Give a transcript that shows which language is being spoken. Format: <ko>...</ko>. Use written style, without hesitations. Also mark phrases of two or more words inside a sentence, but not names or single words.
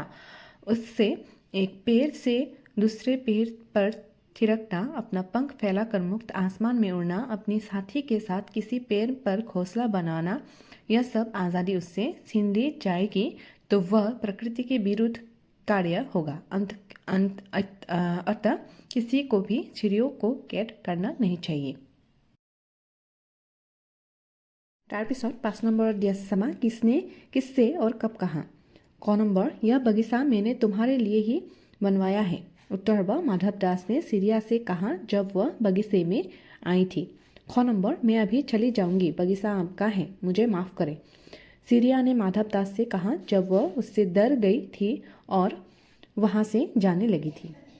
<hi>उससे एक पेड़ से दूसरे पेड़ पर थिरकना, अपना पंख फैलाकर मुक्त आसमान में उड़ना, अपनी साथी के साथ किसी पेड़ पर घोंसला बनाना, यह सब आज़ादी उससे छीन ली जाएगी तो वह प्रकृति के विरुद्ध कार्य होगा। अतः किसी को भी चिड़ियों को कैद करना नहीं चाहिए।</hi> <as>তাৰপিছত 5 নম্বৰত দিয়া আছে চাবা,</as> <hi>किससे और कब कहा। क नंबर, यह बगीचा मैंने तुम्हारे लिए ही बनवाया है। उत्तर ब, माधवदास ने चिड़िया से कहा जब वह बगीचे में आई थी। ख नंबर, मैं अभी चली जाऊंगी, बगीचा आपका है, मुझे माफ़ करें। चिड़िया ने माधवदास से कहा जब वह उससे डर गई थी और वहाँ से जाने लगी थी।</hi>